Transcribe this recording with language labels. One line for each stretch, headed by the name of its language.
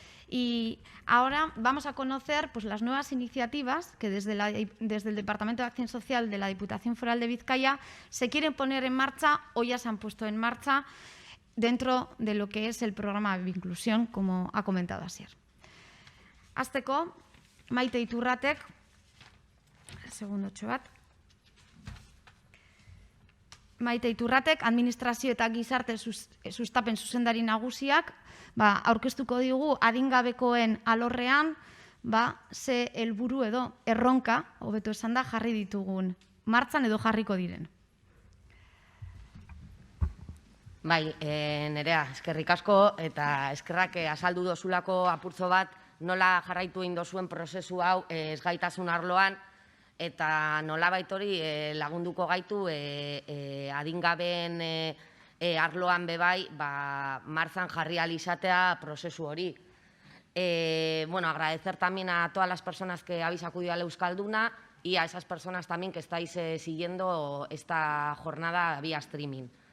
Spanish: Y ahora vamos a conocer pues, las nuevas iniciativas que desde el Departamento de Acción Social de la Diputación Foral de Vizcaya se quieren poner en marcha o ya se han puesto en marcha dentro de lo que es el programa de inclusión, como ha comentado Asier.
Basque: Hasteko, Maite Iturratek, segundo txobat, Maite Iturratek, administrazio eta gizarte sustapen zuzendari nagusiak, aurkeztuko digu adingabekoen alorrean, ze helburu edo erronka, hobeto esan da, jarri ditugun, martzan edo jarriko diren. Bai, Nerea, eskerrik asko eta eskerrak azaldu dozulako apurtzo bat nola jarraitu egin dozuen prozesu hau ezgaitasun arloan eta nolabait hori lagunduko gaitu adingabeen arloan bebai martzan jarri ahal izatea prozesu hori.
Spanish: Bueno, agradecer también a todas las personas que habéis acudido a la Euskalduna y a esas personas también que estáis siguiendo esta jornada vía streaming.